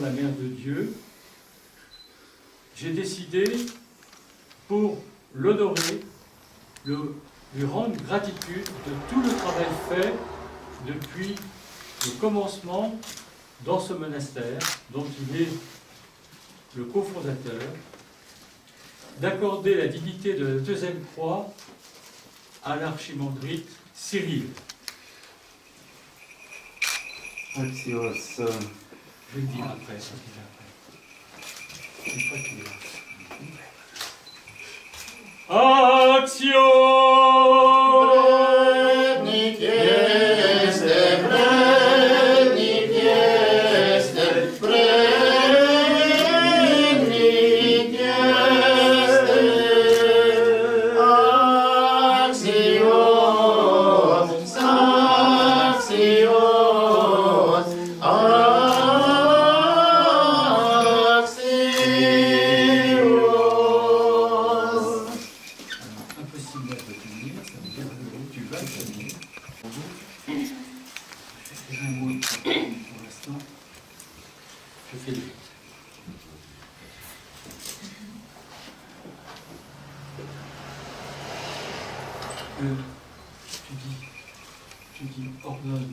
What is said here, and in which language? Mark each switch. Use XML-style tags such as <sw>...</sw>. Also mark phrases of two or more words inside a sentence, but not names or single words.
<fr>la Mère de Dieu, j'ai décidé, pour l'honorer, lui rendre gratitude de tout le travail fait depuis le commencement dans ce monastère, dont il est le cofondateur, d'accorder la dignité de la deuxième croix à l'archimandrite Cyril.</fr> <el>Axios.</el> <fr>Je vais le dire après, ça qu'il est après. Une fois qu'il est là.</fr> <el>Axio!</el> <ro>Vrednik este, vrednik este, vrednik este.</ro> <el>Axios, axios, axios.</el> <fr>Impossible de tenir, ça veut dire que tu vas tenir. Je fais un mot pour l'instant. Je fais vite. Tu dis, ordonne.</fr>